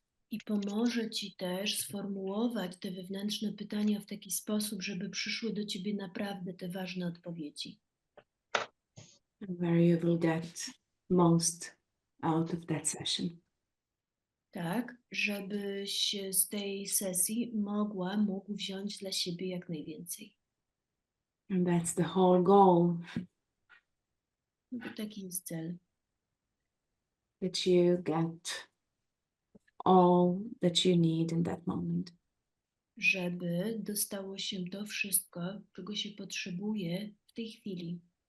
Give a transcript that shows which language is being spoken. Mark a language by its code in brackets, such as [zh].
[pl] I pomoże ci też sformułować te wewnętrzne pytania w taki sposób, żeby przyszły do ciebie naprawdę te ważne odpowiedzi. [en] Where you will get most out of that session. [pl] tak, żebyś z tej sesji mógł wziąć dla siebie jak najwięcej. [en] And that's the whole goal, [pl] No bo taki jest cel, [en] that you get all that you need in that moment. [pl] żeby dostało się to wszystko, czego się potrzebuje w tej chwili.